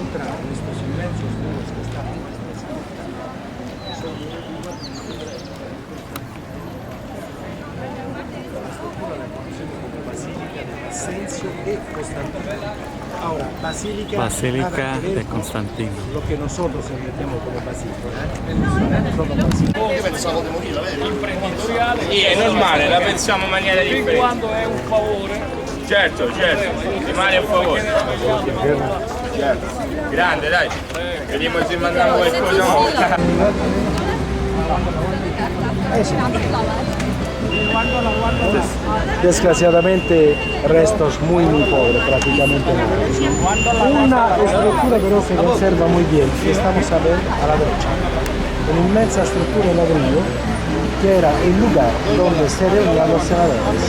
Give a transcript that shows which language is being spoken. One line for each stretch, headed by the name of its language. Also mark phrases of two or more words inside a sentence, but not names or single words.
Spanish: Asensio e Constantino. Ahora, Basílica de Constantino. Lo que nosotros entendemos como basilica.
Italian: Sono basiliche. Pensavo di morire, vero? Imprenditoriale. Sì, è normale, la pensiamo in maniera differente. Quando è un favore. Certo, certo, rimane un favore. Grande, dai. Vediamo se mandiamo qualcosa.
Spanish: Desgraciadamente restos muy pobres, prácticamente nada. Una estructura pero se conserva muy bien, que estamos a ver a la derecha. Una inmensa estructura de ladrillo que era el lugar donde se reunían los senadores.